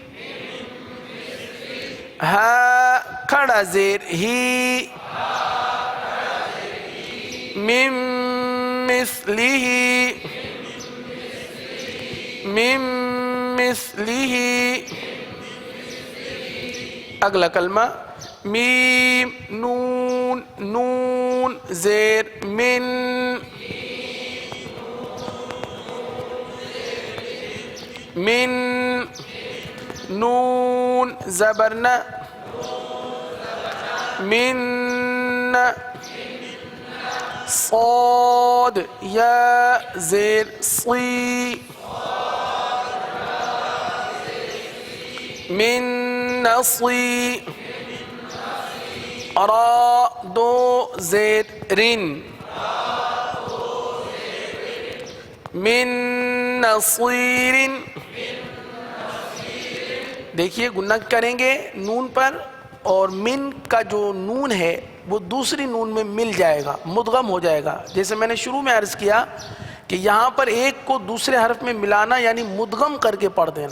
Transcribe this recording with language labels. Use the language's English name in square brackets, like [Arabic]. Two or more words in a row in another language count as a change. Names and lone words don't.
[Urdu] ہا کھڑا زیر ہی مم مثلی مم مثلی اگلا کلمہ میم نون نون زیر من من نون زبرنا من صاد یا زیر صی من نصی را دو زیر رن من نصیر. دیکھیے گنہ کریں گے نون پر اور من کا جو نون ہے وہ دوسری نون میں مل جائے گا، مدغم ہو جائے گا. جیسے میں نے شروع میں عرض کیا کہ یہاں پر ایک کو دوسرے حرف میں ملانا یعنی مدغم کر کے پڑھ دینا.